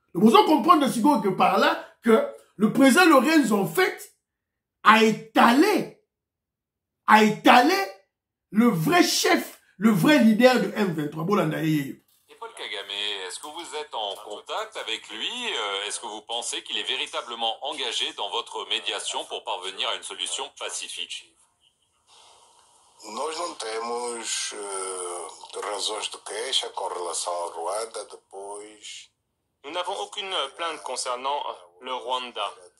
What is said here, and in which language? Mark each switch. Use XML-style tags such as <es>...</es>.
<fr>Nous devons comprendre que par là, que le président Lorenzo, en fait, a étalé le vrai chef, le vrai leader de M23. Et Paul Kagame, est-ce que vous êtes en contact avec lui? Est-ce que vous pensez qu'il est véritablement engagé dans votre médiation pour parvenir à une solution pacifique?</fr> <pt>Nós não temos razões de queixa com relação ao Rwanda depois.</pt> <fr>Nous n'avons aucune plainte concernant le Rwanda.</fr>